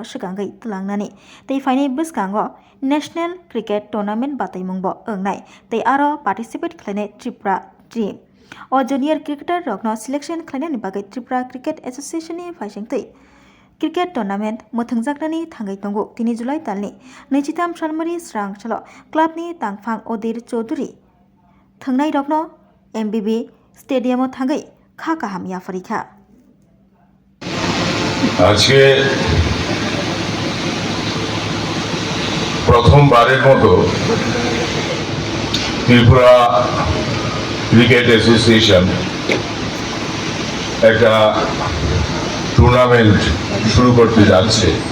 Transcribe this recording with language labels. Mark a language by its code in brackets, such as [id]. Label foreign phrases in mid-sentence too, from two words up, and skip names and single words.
[trp] सिगांगै तलांनानै तै फाइनि बस्कांगो [en] national cricket tournament [trp] बादायमुंबो ओंनाय तै आरो पार्टिसिपेट खालायनाय त्रिपुरा टीम [en] junior cricketer [trp] रकनो सिलेक्शन खालायनायनि बागै त्रिपुरा क्रिकेट एसोसिएशननि फाइसिंतै [en] cricket tournament [trp] मोथोंजागनानै थाङै दंगो तिनि जुलाई दाननि 23 सालमारि स्रां साल क्लाबनि तांफां अधीर चौधुरी थांनाय रकनो एमबीबी स्टेडियामाव थाङै खा काहामिया फरिखा [bn] আজকে প্রথমবারের মতো ত্রিপুরা ক্রিকেট অ্যাসোসিয়েশন একটা টুর্নামেন্ট শুরু করতে যাচ্ছে।